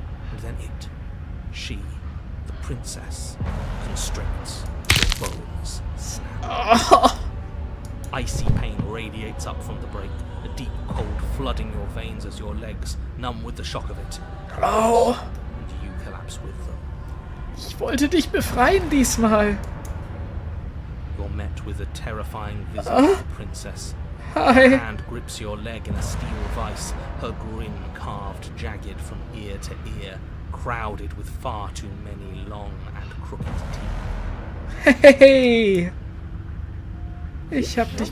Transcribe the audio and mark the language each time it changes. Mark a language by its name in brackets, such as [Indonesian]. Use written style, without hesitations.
[English] And then it, she, the princess, constricts. Your bones snap. Icy pain radiates up from the break, a deep cold flooding your veins as your legs, numb with the shock of it, Oh, and you collapse with them. [German] ich wollte dich befreien diesmal. [English] You're met with a terrifying visit of the princess. Hi. Her hand grips your leg in a steel vice, her grin carved jagged from ear to ear, crowded with far too many long and crooked teeth. [German] Hey. Ich hab dich